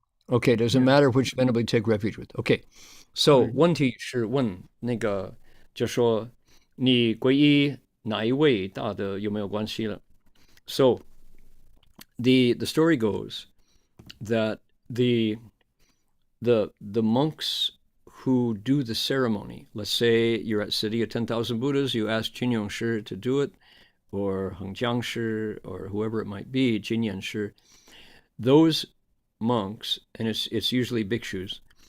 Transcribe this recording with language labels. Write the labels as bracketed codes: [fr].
[en] Okay, does it matter which venerable you take refuge with? Okay, so [zh] 问题是问那个，就说你皈依哪一位大的有没有关系了？ [en] So the story goes that the monks who do the ceremony, let's say you're at City of 10,000 Buddhas, you ask Jin Shi to do it, or Heng Shi, or whoever it might be, Jin Shi, those monks, and it's usually bhikshus,